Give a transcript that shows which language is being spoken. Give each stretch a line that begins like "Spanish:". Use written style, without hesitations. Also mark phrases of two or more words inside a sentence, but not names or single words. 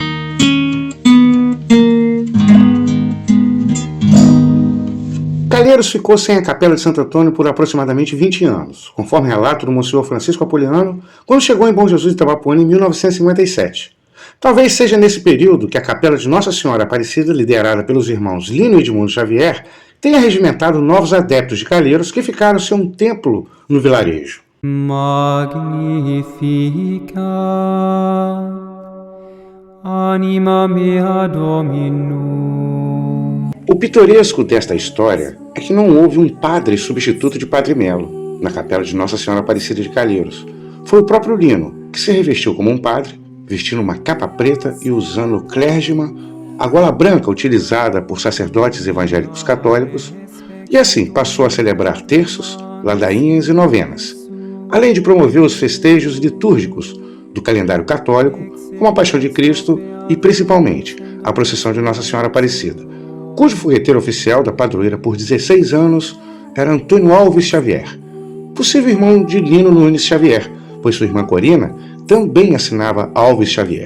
Portuguese: Calheiros ficou sem a capela de Santo Antônio por aproximadamente 20 anos, conforme relato do Monsenhor Francisco Apoliano, quando chegou em Bom Jesus de Itabapoana em 1957. Talvez seja nesse período que a capela de Nossa Senhora Aparecida, liderada pelos irmãos Lino e Edmundo Xavier, tenha regimentado novos adeptos de Calheiros que ficaram sem um templo no vilarejo.
Latin: Magnificat anima mea Dominum.
Portuguese: O pitoresco desta história é que não houve um padre substituto de Padre Melo na capela de Nossa Senhora Aparecida de Calheiros. Foi o próprio Lino, que se revestiu como um padre, vestindo uma capa preta e usando o clérgima, a gola branca utilizada por sacerdotes evangélicos católicos, e assim passou a celebrar terços, ladainhas e novenas, além de promover os festejos litúrgicos do calendário católico, como a Paixão de Cristo e, principalmente, a procissão de Nossa Senhora Aparecida, cujo fogueteiro oficial da padroeira por 16 anos era Antônio Alves Xavier, possível irmão de Lino Nunes Xavier, pois sua irmã Corina também assinava Alves Xavier.